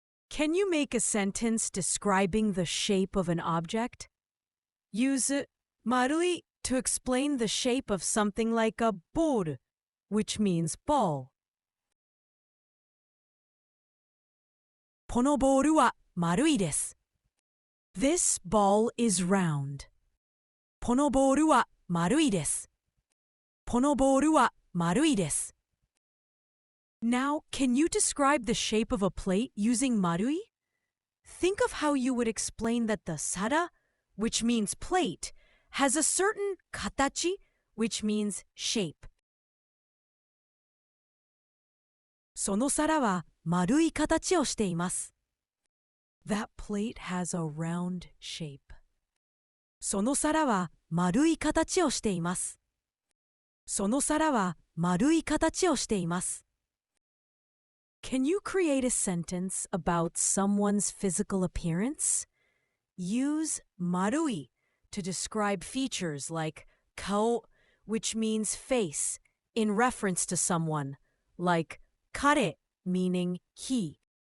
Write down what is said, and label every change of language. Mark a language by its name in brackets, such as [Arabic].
[English] Can you make a sentence describing the shape of an object? Use marui to explain the shape of something like a boru, which means ball. [Japanese] このボールは丸いです. [English] This ball is round. [Japanese] このボールは丸いです。このボールは丸いです。 [English] Now, can you describe the shape of a plate using marui? Think of how you would explain that the sara, which means plate, has a certain katachi, which means shape. [Japanese] その皿は丸い形をしています。 [English] That plate has a round shape. [Japanese] その皿は丸い形をしています。その皿は丸い形をしています。 [English] Can you create a sentence about someone's physical appearance? Use marui to describe features like kao, which means face, in reference to someone, like kare, meaning he.